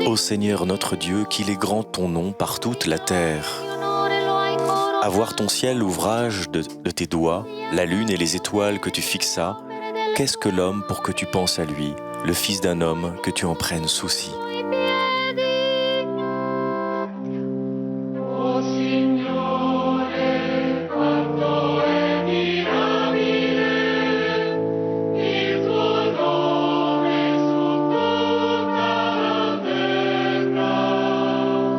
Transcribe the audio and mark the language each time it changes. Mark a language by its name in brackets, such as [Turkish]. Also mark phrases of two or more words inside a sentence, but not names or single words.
[French] Seigneur notre Dieu, qu'il est grand ton nom par toute la terre. À voir ton ciel, l'ouvrage de tes doigts, la lune et les étoiles que tu fixas, qu'est-ce que l'homme pour que tu penses à lui, le fils d'un homme que tu en prennes souci? [Italian] O Signore, quanto è mirabile il tuo nome su tutta la terra.